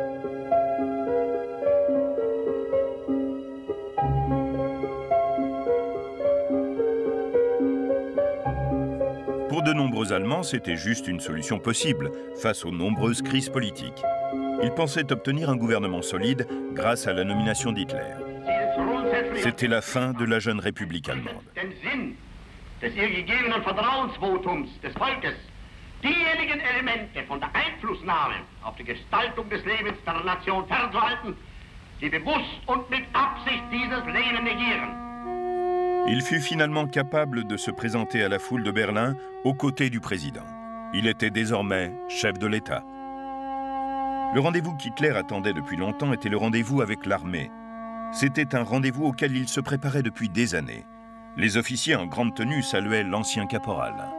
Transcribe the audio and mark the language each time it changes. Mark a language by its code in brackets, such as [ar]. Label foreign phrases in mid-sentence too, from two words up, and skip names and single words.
[fr] Pour de nombreux Allemands, c'était juste une solution possible face aux nombreuses crises politiques. Ils pensaient obtenir un gouvernement solide grâce à la nomination d'Hitler. C'était la fin de la jeune République allemande. [de] Des ihr gegebenen Vertrauensvotums des Volkes diejenigen Elemente von der Einflussnahme auf die Gestaltung des Lebens der Nation fernzuhalten, die bewusst und mit Absicht dieses Leben negieren. [fr] Il fut finalement capable de se présenter à la foule de Berlin aux côtés du président. Il était désormais chef de l'État. Le rendez-vous qu'Hitler attendait depuis longtemps était le rendez-vous avec l'armée. C'était un rendez-vous auquel il se préparait depuis des années. Les officiers en grande tenue saluaient l'ancien caporal.